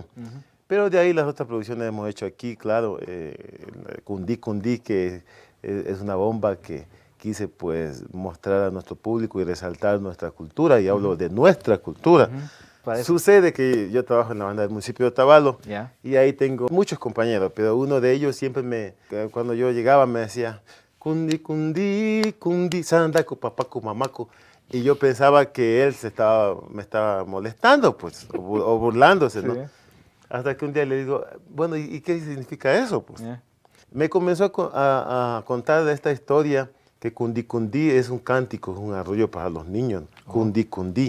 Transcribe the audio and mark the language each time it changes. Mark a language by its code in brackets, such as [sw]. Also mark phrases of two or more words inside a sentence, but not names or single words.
[es] Pero de ahí las otras producciones hemos hecho aquí, claro, Cundí, que es una bomba que quise pues mostrar a nuestro público y resaltar nuestra cultura, y hablo de nuestra cultura. Sucede que yo trabajo en la banda del municipio de Otavalo y ahí tengo muchos compañeros, pero uno de ellos siempre cuando yo llegaba me decía, [qu] Cundi, sandaco, papaco, mamaco, [es] y yo pensaba que él me estaba molestando, pues, o burlándose, ¿no? Hasta que un día le digo, bueno, ¿y qué significa eso? Pues? Me comenzó a contar de esta historia que Cundi es un cántico, es un arrullo para los niños, Cundi.